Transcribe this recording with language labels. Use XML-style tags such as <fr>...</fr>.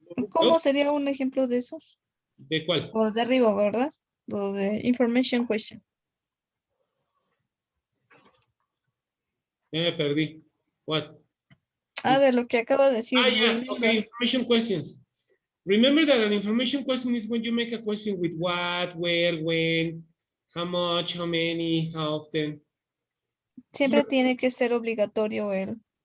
<es>¿Cómo sería un ejemplo de esos? ¿De cuál? O de arriba, ¿verdad? Lo de information question. Ya me perdí. What? Ah, de lo que acaba de decir.</es> <en>Yeah. Remember. Okay, information questions. Remember that an information question is when you make a question with what, where, when, how much, how many, how often.</en> <es>Siempre tiene que ser obligatorio el</es>